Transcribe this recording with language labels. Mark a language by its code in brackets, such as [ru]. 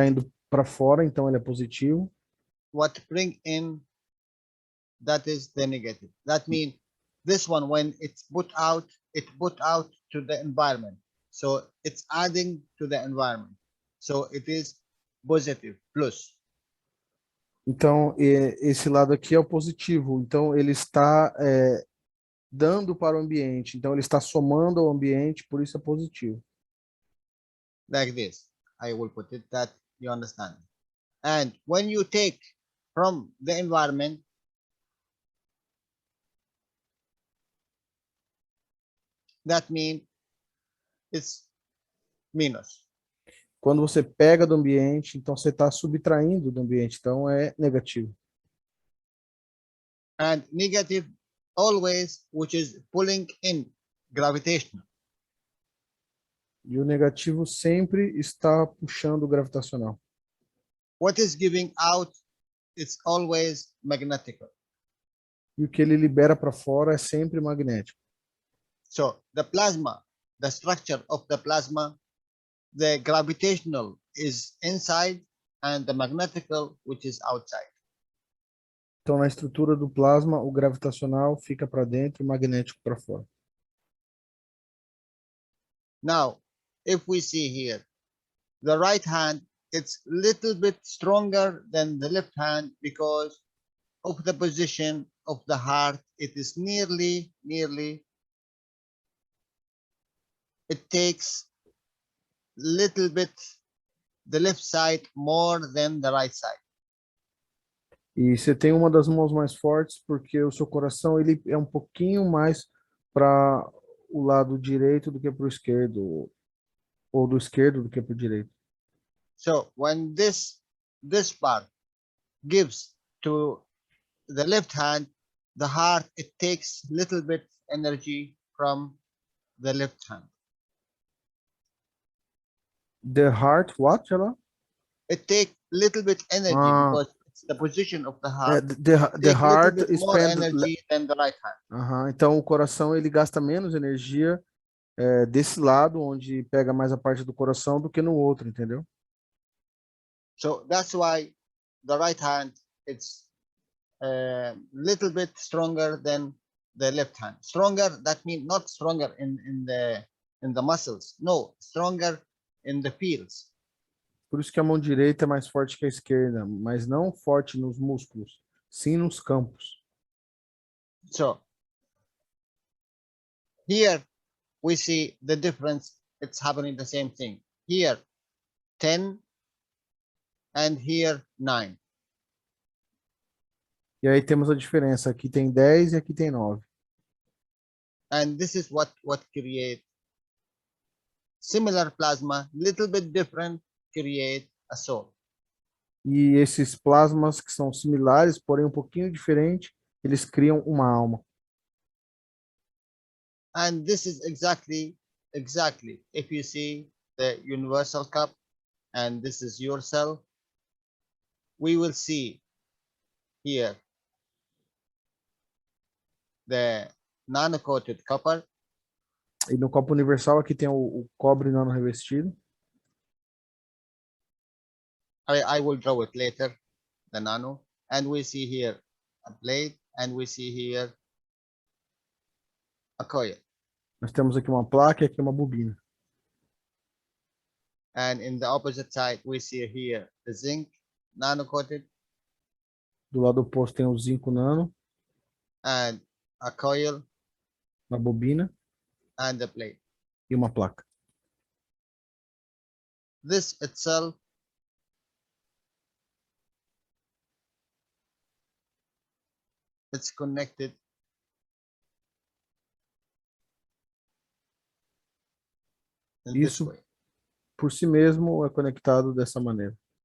[pt] indo para fora, então ele é positivo. [en] what bring in, that is the negative. That means this one, when it's put out to the environment. So it's adding to the environment. So it is positive, plus. [pt] Então, esse lado aqui é o positivo. Então, ele está dando para o ambiente. Então, ele está somando ao ambiente, por isso é positivo. [en] Like this. I will put it that you understand. And when you take from the environment, that means it's minus. [pt] Quando você pega do ambiente, então você está subtraindo do ambiente. Então, é negativo. [en] And negative always, which is pulling in, gravitational. [pt] E o negativo sempre está puxando o gravitacional. [en] What is giving out, it's always magnetical. [pt] E o que ele libera para fora é sempre magnético. [en] So the plasma, the structure of the plasma, the gravitational is inside and the magnetical, which is outside. [pt] Então, na estrutura do plasma, o gravitacional fica para dentro e o magnético para fora. [en] Now, if we see here, the right hand, it's little bit stronger than the left hand because of the position of the heart. It is nearly, it takes little bit the left side more than the right side. [pt] E você tem uma das mãos mais fortes porque o seu coração ele é um pouquinho mais para o lado direito do que para o esquerdo, ou do esquerdo do que para o direito. [en] So when this part gives to the left hand, the heart, it takes little bit energy from the left hand. The heart, what, Jalal? It takes little bit energy because it's the position of the heart. The heart little bit more spend energy than the right hand. [pt] Então o coração ele gasta menos energia desse lado onde pega mais a parte do coração do que no outro, entendeu? [en] So that's why the right hand it's a little bit stronger than the left hand. Stronger, that means not stronger in the muscles. No, stronger in the fields. [pt] Por isso que a mão direita é mais forte que a esquerda, mas não forte nos músculos, sim nos campos. [en] So here we see the difference. It's happening the same thing. Here 10 and here 9. [pt] E aí temos a diferença. Aqui tem 10 e aqui tem 9. [en] And this is what create similar plasma, little bit different, create a soul. [pt] E esses plasmas que são similares, porém um pouquinho diferente, eles criam uma alma. [en] And this is exactly, if you see the universal cup and this is your cell, we will see here the nano-coated copper. [pt] E no copo universal aqui tem o cobre nano revestido. [en] I will draw it later, the nano. And we see here a plate and we see here a coil. [pt] Nós temos aqui uma placa e aqui uma bobina. [en] And in the opposite side, we see here the zinc nano-coated. [pt] Do lado oposto tem o zinco nano. [en] And a coil. [pt] Na bobina. [en] and the plate. [pt] e uma placa. [en] This itself it's connected in this [pt] Isso [en] way. [pt] por si mesmo é conectado dessa maneira,